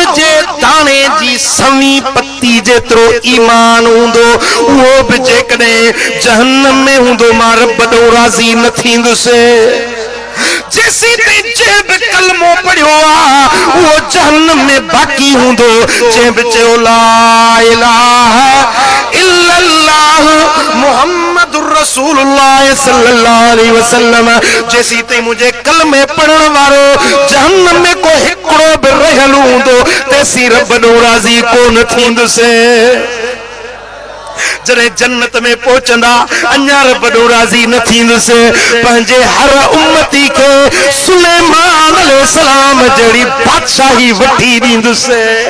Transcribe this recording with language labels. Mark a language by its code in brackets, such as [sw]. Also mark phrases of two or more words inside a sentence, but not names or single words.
[sd] जे दाणे जी सवी पत्ती जेतिरो ईमान हूंदो उहो बि जेकॾहिं जहन्नम में हूंदो मां रब ॾों राज़ी न थींदुसि जेसी ताईं जंहिं बि कलमो पढ़ियो आहे उहो जहन्नम में बाक़ी हूंदो जंहिं बि चयो [ar] لا إله إلا الله محمد رسول الله صلى الله عليه وسلم [sd] जेसी ताईं मुंहिंजे कलमे पढ़ण वारो जहन्नम में को हिकिड़ो बि रहियल हूंदो तेसी रब ॾों राज़ी कोन थींदुसि जॾहिं जन्नत में पहुचंदा अञा रब ॾों राज़ी न थींदुसि पंहिंजे हर उम्मती खे सुलेमान अलैहिस्सलाम जहिड़ी बादशाही वठी ॾींदुसि